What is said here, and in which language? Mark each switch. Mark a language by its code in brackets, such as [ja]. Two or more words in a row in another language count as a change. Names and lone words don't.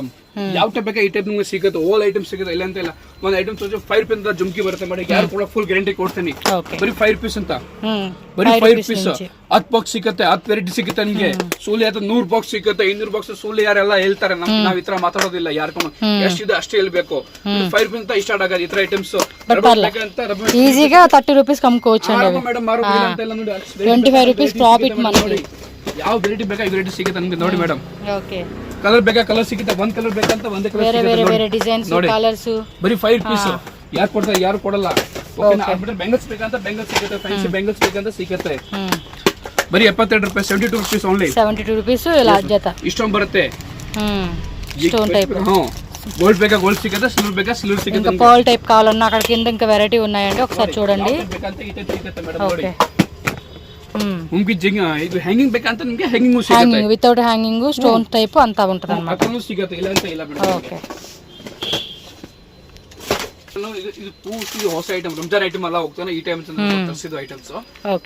[kn] ಯಾವ ಟೈಪ್ ಬೇಕಾ ಈ ಟೈಪ್ ನಿಮ್ಗೆ ಸಿಗುತ್ತೆ. [en] all items [kn] ಸಿಗುತ್ತೆ. ಇಲ್ಲ ಅಂತ ಇಲ್ಲ. ಒಂದು ಐಟಮ್ಸ್ ₹5 ಅಂತ ಜುಮ್ಕಿ ಬರುತ್ತೆ ಮಾಡಿ. ಯಾರು ಕೂಡ [en] full guarantee [kn] ಕೊಡ್ತೀನಿ. ಬರೀ ₹5 ಅಂತ. ಬರೀ ₹5 10 ಬಾಕ್ಸ್ ಸಿಗುತ್ತೆ. 10 ವೆರೈಟಿ ಸಿಗುತ್ತೆ ನಿಮ್ಗೆ. ಸೂಲಿ ಅಥವಾ 100 ಬಾಕ್ಸ್ ಸಿಗುತ್ತೆ. 200 ಬಾಕ್ಸ್ ಸೂಲಿ ಯಾರೆಲ್ಲ ಹೇಳ್ತಾರೆ. ನಾವ್ ಈ ತರ ಮಾತಾಡೋದಿಲ್ಲ. ಯಾರ್ಕೊಂಡು ಎಷ್ಟಿದೆ ಅಷ್ಟೇ ಹೇಳ್ಬೇಕು. ₹5 ಅಂತ ಸ್ಟಾರ್ಟ್ ಆಗೋದು ಈ ತರ ಐಟಮ್ಸ್. [te] ఈజీగా ₹30 అమ్ముకోవచ్చు [kn] ಮೇಡಮ್. ನೋಡಿ ₹25 ಪ್ರಾಫಿಟ್ మనకి. ಯಾವ ವೆರೈಟಿ ಬೇಕಾ ಈ ವೆರೈಟಿ ಸಿಗುತ್ತೆ ನಿಮ್ಗೆ ನೋಡಿ ಮೇಡಮ್. ಓಕೆ ಕಲರ್ ಬೇಕಾ ಕಲರ್ ಸಿಗುತ್ತೆ. ಒಂದ್ ಕಲರ್ ಬೇಕಂತ ಒಂದೇ ಕಲರ್ ಸಿಗುತ್ತೆ. ಬೇರೆ [en] designs, colors. [kn] ಬರೀ ₹5. ಯಾರು ಕೊಡ್ತಾರೆ? ಯಾರು ಕೊಡಲ್ಲ. ಓಕೆನಾ? ಬೆಂಗಲ್ಸ್ ಬೇಕಂತ ಬೆಂಗಲ್ಸ್ ಸಿಗುತ್ತೆ. [en] fancy bangles [kn] ಬೇಕಂತ ಸಿಗುತ್ತೆ. ಬರೀ ₹72, ₹72 ಓನ್ಲಿ. [te] ₹72 ఇలా జత [kn] ಇಷ್ಟೊಂದು ಬರುತ್ತೆ. [en] stone type. [kn] గోల్డ్ ಬೇಕಾ ಗೋಲ್ಡ್ సిಗುತ್ತೆ. సిల్వర్ ಬೇಕಾ సిల్వర్ సిಗುತ್ತೆ. [te] ఇంకా పర్ల్ టైప్ కావాలన్నా అక్కడ కింద ఇంకా వెరైటీ ఉన్నాయండి. ఒకసారి చూడండి. ఓకే. [kn] ನಿಮ್ಗೆ ಇದು ಹ್ಯಾಂಗಿಂಗ್ ಬೇಕಂತ ನಿಮ್ಗೆ ಹ್ಯಾಂಗಿಂಗ್ ಸಿಗುತ್ತೆ. [en] without hanging stone type [kn] ಅಂತ [te] ఉంటుంది ಅన్నమాట. [kn] ಅದನ್ನು ಸಿಗುತ್ತೆ. ಇಲ್ಲ ಅಂತ ಇಲ್ಲ ಮೇಡಮ್. ಓಕೆ. ಇದು ಪೂರ್ತಿ ಹೊಸ ಐಟಮ್. ರಂಜಾನ್ ಐಟಮ್ ಎಲ್ಲ ಹೋಗ್ತಾನೆ. ಈ ಟೈಮ್ ತರಿಸಿದ ಐಟಮ್ಸ್. ಓಕೆ.